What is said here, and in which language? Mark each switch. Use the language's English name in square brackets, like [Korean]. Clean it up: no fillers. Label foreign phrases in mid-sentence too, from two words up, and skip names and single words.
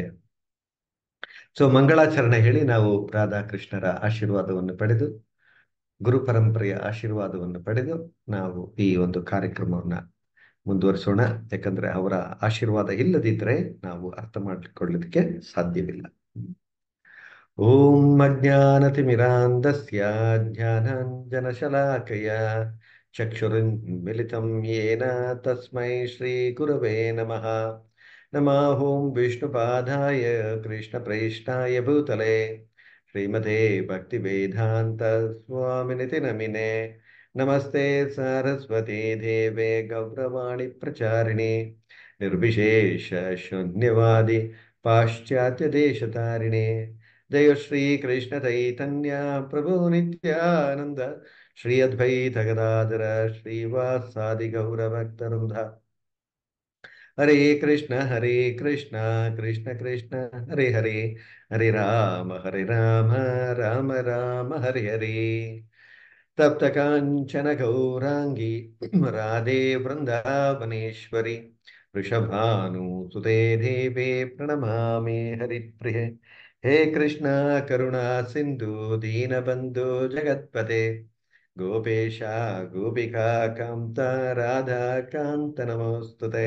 [Kannada] ಸೊ ಮಂಗಳಾಚರಣೆ ಹೇಳಿ ನಾವು ರಾಧಾಕೃಷ್ಣರ ಆಶೀರ್ವಾದವನ್ನು ಪಡೆದು, ಗುರು ಪರಂಪರೆಯ ಆಶೀರ್ವಾದವನ್ನು ಪಡೆದು ನಾವು ಈ ಒಂದು ಕಾರ್ಯಕ್ರಮವನ್ನ ಮುಂದುವರಿಸೋಣ. ಯಾಕಂದ್ರೆ ಅವರ ಆಶೀರ್ವಾದ ಇಲ್ಲದಿದ್ರೆ ನಾವು ಅರ್ಥ ಮಾಡಿಕೊಳ್ಳಲಿಕ್ಕೆ ಸಾಧ್ಯವಿಲ್ಲ. [Sanskrit] ॐ अज्ञानतिमिरान्धस्य ज्ञानाञ्जनशलाकया चक्षुरुन्मीलितं येन तस्मै श्री गुरवे नमः. नमः ॐ विष्णुपादाय कृष्णप्रेष्ठाय भूतले श्रीमते भक्तिवेदान्त स्वामिनिति नामिने. नमस्ते सारस्वते देवे गौरवाणी प्रचारिणे निर्विशेष शून्यवादि पाश्चात्य देशतारिणे. जय श्री कृष्ण चैतन्य प्रभु नित्यानंद श्री अद्वैत गदाधर श्रीवासादि गौर भक्तवृंद. हरे कृष्ण कृष्ण कृष्ण हरे हरे, हरे राम राम राम हरे हरे. तप्त कांचन गौरांगी राधे वृंदावनेश्वरी वृषभानुसुते देवे प्रणमामि हरिप्रिये. हे कृष्णा करुणा सिंधु दीनबंधु जगत्पते गोपेशा गोपिका कांता राधा कांत नमोस्तुते.